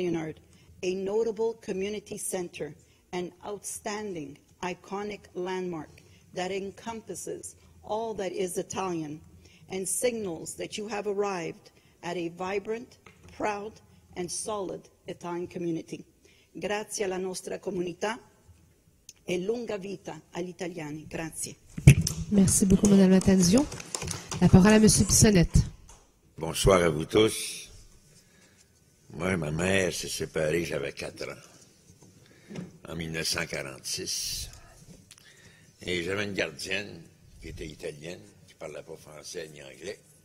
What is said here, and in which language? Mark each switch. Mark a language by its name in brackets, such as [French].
[English] Leonard, a notable community center, an outstanding, iconic landmark that encompasses all that is Italian and signals that you have arrived at a vibrant, proud, and solid Italian community. [Italian] Grazie alla nostra comunità e lunga vita agli italiani. Grazie. [French] Merci beaucoup, Madame Lattanzio. La parole à Monsieur Bissonnette. Bonsoir à vous tous. Moi, ma mère s'est séparée, j'avais 4 ans, en 1946. Et j'avais une gardienne qui était italienne, qui ne parlait pas français ni anglais.